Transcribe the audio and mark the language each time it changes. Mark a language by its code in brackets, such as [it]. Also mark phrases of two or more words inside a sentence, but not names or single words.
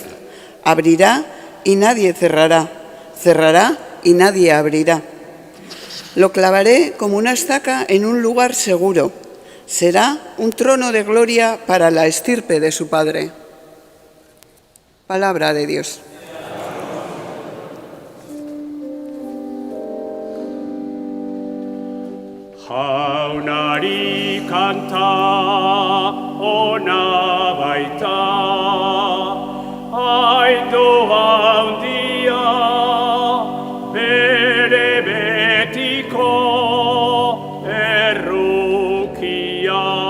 [es] Abrirá y nadie cerrará. Cerrará y nadie abrirá. Lo clavaré como una estaca en un lugar seguro. Será un trono de gloria para la estirpe de su padre. Palabra de Dios. [eu] Jaunari kanta ona baita, aindu handia, bere betiko errukia.